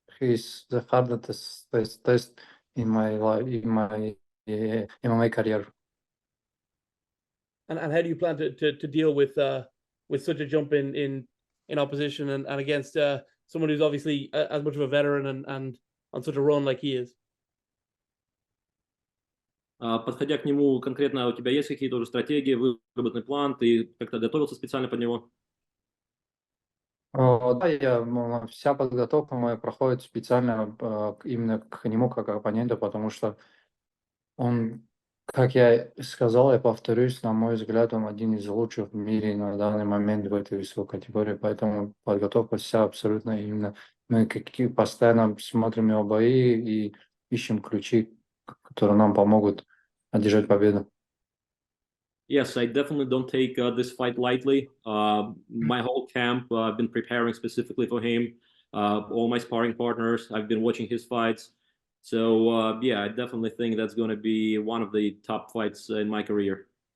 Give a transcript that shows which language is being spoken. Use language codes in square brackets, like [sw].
[en] He's the hardest test in my life, in my MMA career. And how do you plan to deal with such a jump in opposition and against someone who's obviously as much of a veteran and on such a run like he is? [ru] Подходя к нему конкретно, у тебя есть какие-то уже стратегии, выработанный план, ты как-то готовился специально под него? Да, вся подготовка моя проходит специально именно к нему как оппоненту, потому что он, как я сказал, я повторюсь, на мой взгляд, он один из лучших в мире на данный момент в этой весовой категории, поэтому подготовка вся абсолютно именно. Мы постоянно смотрим его бои и ищем ключи, которые нам помогут одержать победу. [en] Yes, I definitely don't take this fight lightly. My whole camp, I've been preparing specifically for him. All my sparring partners, I've been watching his fights. So, yeah, I definitely think that's going to be one of the top fights in my career.